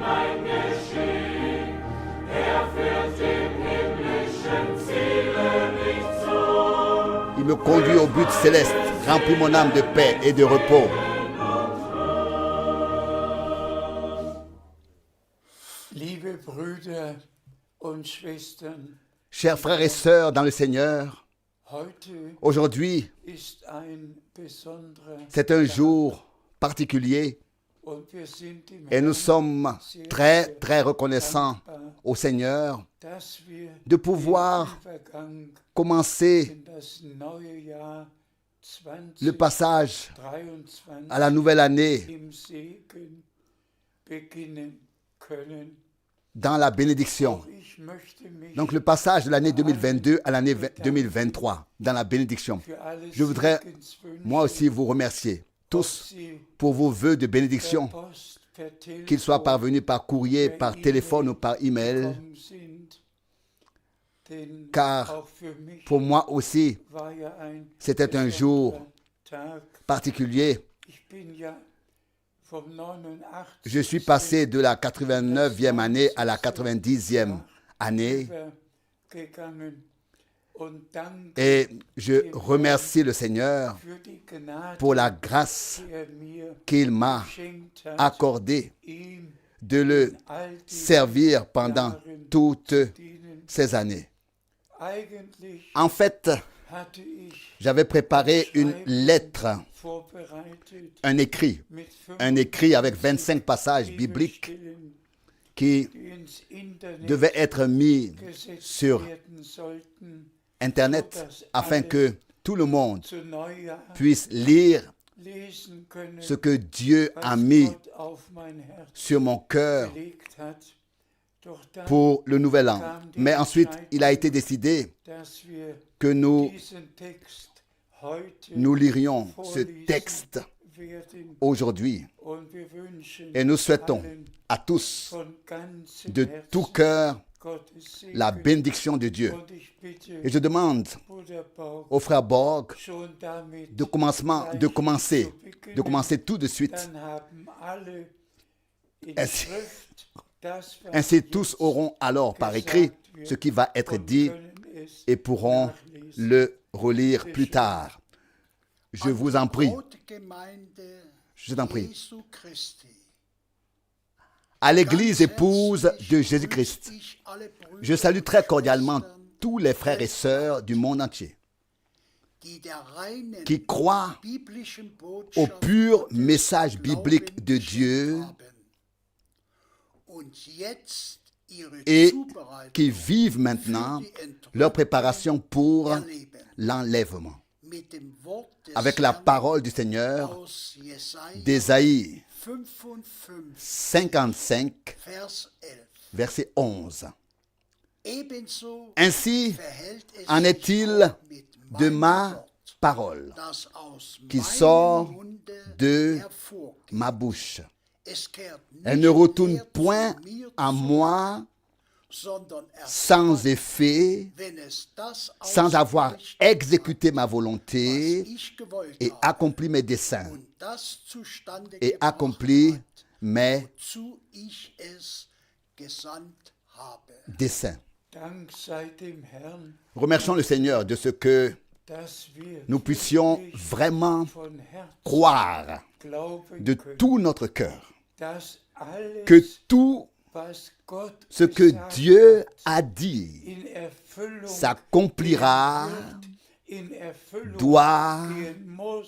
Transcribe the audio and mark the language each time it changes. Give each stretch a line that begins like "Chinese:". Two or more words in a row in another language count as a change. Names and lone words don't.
French: Il me conduit au but céleste, remplit mon âme de paix et de repos.
German: Liebe Brüder und Schwestern,
French: Chers frères et sœurs dans le Seigneur,
German: heute
French: aujourd'hui,
German: ist ein besonderer
French: c'est un jour particulier
German: und wir sind dem
French: et nous
German: Herrn
French: sommes très, très reconnaissants au Seigneur
German: dass wir
French: de pouvoir
German: den Übergang
French: commencer
German: in das neue Jahr
French: le passage 2023 à la nouvelle année
German: im Segen beginnen können.
French: dans la bénédiction.
German: Auch ich möchte mich
French: Donc le passage de l'année 2022 à l'année 2023 dans la bénédiction.
German: für alle
French: Je voudrais
German: Segenswünsche,
French: moi aussi vous remercier tous
German: sie
French: pour vos vœux de
German: per
French: bénédiction,
German: Post, per
French: qu'ils soient
German: Telefon
French: parvenus par courrier, par téléphone ou par email,
German: gekommen sind. Denn
French: car
German: auch für mich
French: pour moi aussi,
German: war ja ein
French: c'était un jour
German: besonderer Tag.
French: particulier.
German: Ich bin ja vom 89.
French: Je suis passé de la 89e année à la 90e année
German: gegangen und danke
French: et je remercie le Seigneur
German: für die Gnade,
French: pour la grâce
German: die mir
French: qu'il m'a
German: geschenkt hat,
French: accordée
German: ihm
French: de le
German: all die
French: servir pendant toutes
German: dienen.
French: ces années.
German: Eigentlich
French: En fait,
German: hatte ich
French: j'avais préparé une lettre,
German: vorbereitet
French: un écrit
German: mit
French: avec 25 passages bibliques
German: Bibelstellen,
French: qui
German: die ins Internet
French: devaient être mis
German: gesetzt
French: sur
German: werden sollten,
French: Internet afin que tout le monde
German: zu Neujahr
French: puisse lire
German: lesen können,
French: ce que Dieu a
German: was
French: mis
German: Gott auf mein Herz
French: sur mon cœur
German: gelegt hat. Doch dann,
French: pour le nouvel an. Mais ensuite, il a été décidé
German: dass wir
French: que nous
German: diesen Text heute
French: lirions ce
German: vorlesen
French: texte
German: werden
French: aujourd'hui.
German: und wir wünschen
French: Et nous souhaitons
German: allen
French: à tous
German: von ganzem
French: de
German: Herzen
French: tout cœur
German: Gottes Segen.
French: la bénédiction de Dieu.
German: Und ich bitte
French: Et je demande
German: Bruder Borg,
French: au frère Borg
German: schon damit
French: de commencer tout de suite.
German: dann haben alle in
French: Ainsi-
German: Schrift das, was
French: Ainsi, tous auront alors par écrit ce qui va être dit
German: können es
French: et pourront
German: nachlesen.
French: le relire plus tard. Je vous en prie,
German: Brautgemeinde
French: je t'en prie.
German: Jesu Christi.
French: À l'Église épouse de Jésus-Christ,
German: Ich alle Brüder
French: je salue très cordialement tous les frères et sœurs du monde entier
German: die der reinen
French: qui croient
German: biblischen
French: au
German: Botschaft
French: pur
German: Gottes
French: message biblique de
German: Glauben
French: Dieu
German: haben und jetzt ihre
French: et
German: Zubereitung
French: qui vivent maintenant leur préparation pour
German: erleben.
French: l'enlèvement.
German: Mit dem Wort des
French: Avec la
German: Herrn
French: parole du Seigneur
German: aus Jesaja
French: d'Ésaïe
German: 55,
French: 55,
German: Vers 11.
French: verset 11.
German: Ebenso
French: Ainsi
German: verhält es
French: en
German: sich
French: est-il
German: auch mit
French: de
German: meinem
French: ma
German: Wort,
French: parole
German: das aus
French: qui
German: meinem
French: sort
German: Munde
French: de
German: hervorgeht.
French: ma bouche.
German: Es kehrt
French: Elle
German: nicht
French: ne retourne
German: mehr
French: point
German: zu mir
French: à
German: zurück,
French: moi
German: sondern erfüllt,
French: sans effet,
German: wenn es das
French: sans avoir
German: ausgerichtet
French: exécuté ma
German: hat, was
French: volonté
German: ich gewollt
French: et
German: habe,
French: accompli mes desseins
German: und das zustande
French: et
German: gebracht
French: accompli
German: hat,
French: mes
German: wozu ich es gesandt habe.
French: desseins.
German: Dank sei dem Herrn,
French: Remercions le Seigneur de ce que
German: dass wir
French: nous puissions
German: wirklich
French: vraiment
German: von Herzen
French: croire
German: glauben
French: de
German: können,
French: tout notre cœur
German: dass alles,
French: que tout
German: was Gott
French: ce que
German: gesagt
French: Dieu
German: hat,
French: a dit
German: in Erfüllung
French: s'accomplira,
German: gehen wird, in Erfüllung
French: doit
German: gehen muss,